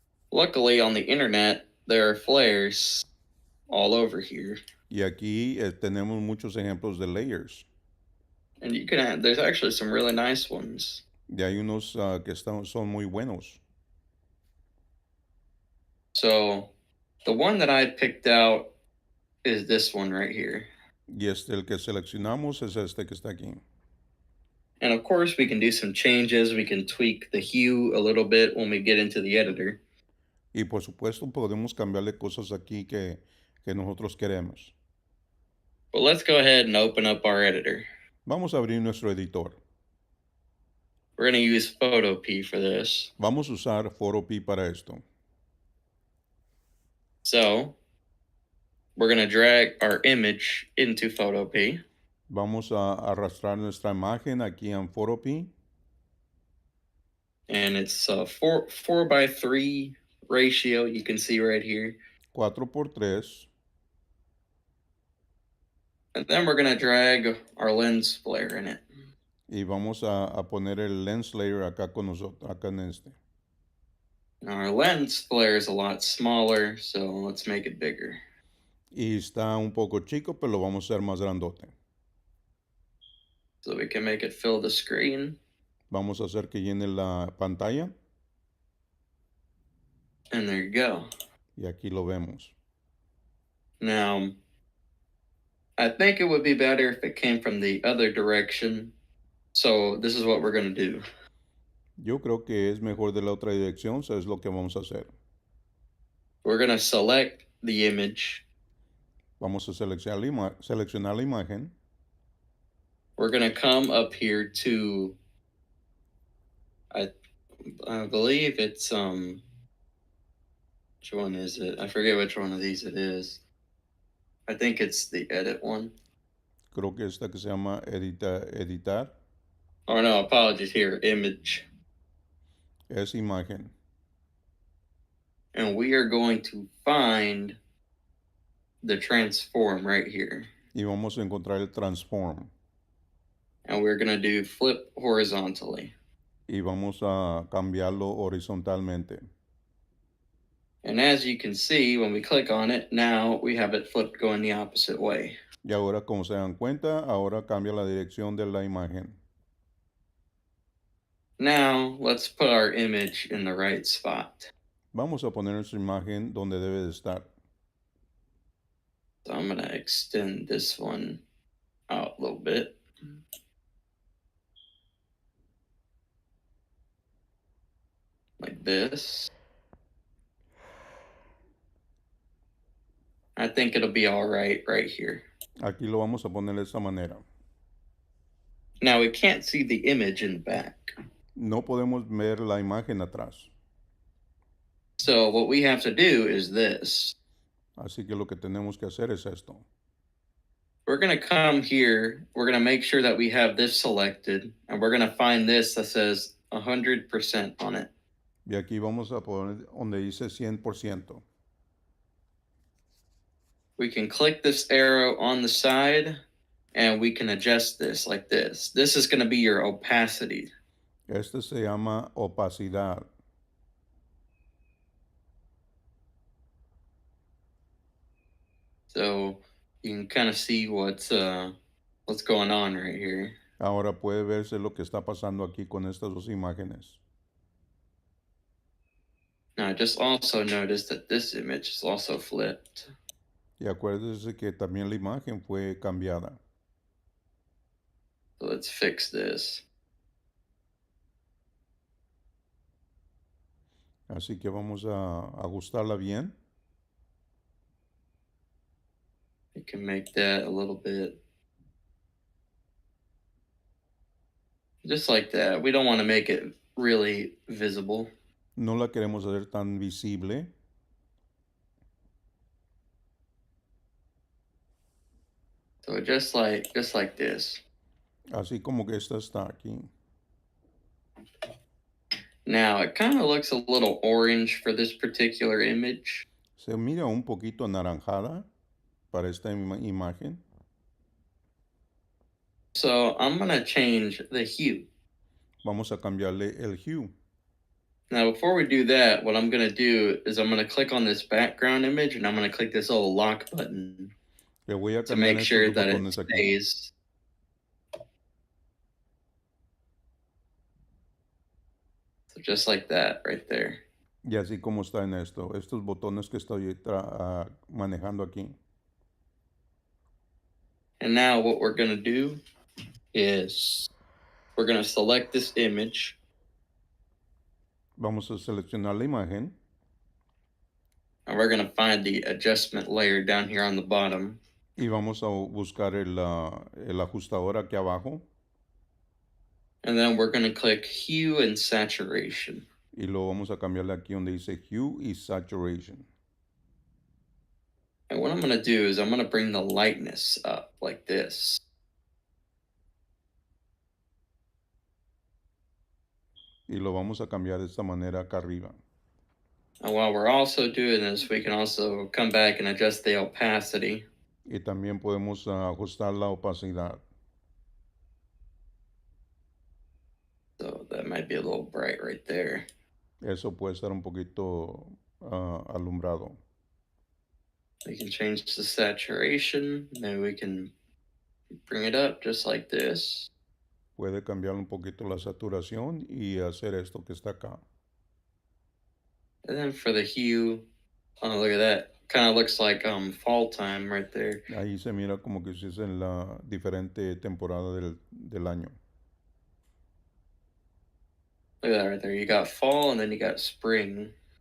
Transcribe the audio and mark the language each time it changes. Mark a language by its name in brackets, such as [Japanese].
[English] Luckily, on the internet, there are flares all over here. [Spanish] Y aquí tenemos muchos ejemplos de layers. [English] And you can add, there's actually some really nice ones. [Spanish] Y hay unos que son muy buenos. [English] So the one that I picked out is this one right here. [Spanish] Y el que seleccionamos es este que está aquí. [English] And of course, we can do some changes. We can tweak the hue a little bit when we get into the editor. [Spanish] Y por supuesto podemos cambiarle cosas aquí que nosotros queremos. [English] But let's go ahead and open up our editor. [Spanish] Vamos a abrir nuestro editor. [English] We're going to use Photopea for this. [Spanish] Vamos a usar Photopea para esto. [English] So we're going to drag our image into Photopea. [Spanish] Vamos a arrastrar nuestra imagen aquí en Photopea. [English] And it's a 4:3 ratio, you can see right here. [Spanish] 4:3. [English] And then we're going to drag our lens flare in it. [Spanish] Y vamos a poner el lens layer acá con nosotros, acá en este. [English] Now our lens flare is a lot smaller, so let's make it bigger. [Spanish] Y está un poco chico, pero lo vamos a hacer más grandote. [English] So we can make it fill the screen. [Spanish] Vamos a hacer que llene la pantalla. [English] And there you go. [Spanish] Y aquí lo vemos. [English] Now, I think it would be better if it came from the other direction. So this is what we're going to do. [Spanish] Yo creo que es mejor de la otra dirección, eso es lo que vamos a hacer. [English] We're going to select the image. [Spanish] Vamos a seleccionar la imagen. [English] We're going to come up here to, I believe it's, which one is it? I forget which one of these it is. I think it's the edit one. [Spanish] Creo que esta que se llama editar [English] Oh no, apologies here, image. [Spanish] es imagen. [English] And we are going to find the transform right here. [Spanish] Y vamos a encontrar el transform. [English] And we're going to do flip horizontally. [Spanish] Y vamos a cambiarlo horizontalmente. [English] And as you can see, when we click on it, now we have it flipped going the opposite way. [Spanish] Y ahora, como se dan cuenta, ahora cambia la dirección de la imagen. [English] Now, let's put our image in the right spot. [Spanish] Vamos a poner nuestra imagen donde debe de estar. [English] So I'm going to extend this one out a little bit. Like this. I think it'll be all right here. [Spanish] Aquí lo vamos a poner de esa manera. [English] Now we can't see the image in the back. [Spanish] No podemos ver la imagen atrás. [English] So what we have to do is this. [Spanish] Así que lo que tenemos que hacer es esto. [English] We're going to come here. We're going to make sure that we have this selected. And we're going to find this that says 100% on it. [Spanish] Y aquí vamos a poner donde dice 100%. [English] We can click this arrow on the side and we can adjust this like this. This is going to be your opacity. [Spanish] Este se llama opacidad. [English] So you can kind of see what's going on right here. [Spanish] Ahora puede verse lo que está pasando aquí con estas dos imágenes. [English] Now just also notice that this image is also flipped. [Spanish] Y acuérdese que también la imagen fue cambiada. [English] So let's fix this. [Spanish] Así que vamos a ajustarla bien. [English] You can make that a little bit. Just like that. We don't want to make it really visible. [Spanish] No la queremos hacer tan visible. [English] So just like this. [Spanish] Así como que esta está aquí. [English] Now it kind of looks a little orange for this particular image. [Spanish] Se mira un poquito anaranjada para esta imagen. [English] So I'm going to change the hue. [Spanish] Vamos a cambiarle el hue. [English] Now, before we do that, what I'm going to do is I'm going to click on this background image and I'm going to click this little lock button [Spanish] Le voy a [English] to [Spanish] cambiar [English] make [Spanish] estos [English] sure [Spanish] dos [English] that it [Spanish] botones aquí. [English] stays. So just like that right there. [Spanish] Y así como está en esto, estos botones que estoy manejando aquí. [English] And now what we're going to do is we're going to select this image. [Spanish] Vamos a seleccionar la imagen. [English] And we're going to find the adjustment layer down here on the bottom. [Spanish] Y vamos a buscar el ajustador aquí abajo. [English] And then we're going to click hue and saturation. [Spanish] Y lo vamos a cambiarle aquí donde dice hue y saturation. [English] And what I'm going to do is I'm going to bring the lightness up like this. [Spanish] Y lo vamos a cambiar de esta manera acá arriba. [English] And while we're also doing this, we can also come back and adjust the opacity. [Spanish] Y también podemos ajustar la opacidad. [English] So that might be a little bright right there. [Spanish] Eso puede estar un poquito alumbrado. [English] We can change the saturation. Then we can bring it up just like this. [Spanish] Puede cambiar un poquito la saturación y hacer esto que está acá. [English] And then for the hue, oh, look at that. Kind of looks like fall time right there. [Spanish] Ahí se mira como que si es en la diferente temporada del año. [English] Look at that right there. You got fall and then you got spring.